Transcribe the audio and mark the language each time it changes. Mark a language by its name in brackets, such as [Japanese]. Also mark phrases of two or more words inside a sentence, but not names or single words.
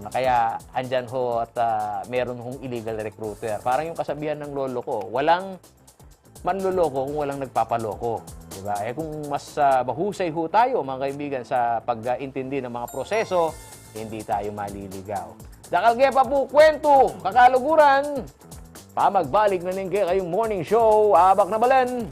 [Filipino] Na kaya andyan ho at meron hong illegal recruiter. Parang yung kasabihan ng lolo ko, walang manloloko kung walang nagpapaloko. Diba? Kung mas mahusay ho tayo, mga kaibigan, sa pag-intindi ng mga proseso, hindi tayo maliligaw. Dakalge pa po, kwento, kakaluguran. [Pampanga] Pamagbalik na ninge kayong [English] morning show, [Pampanga] Abak na Balen.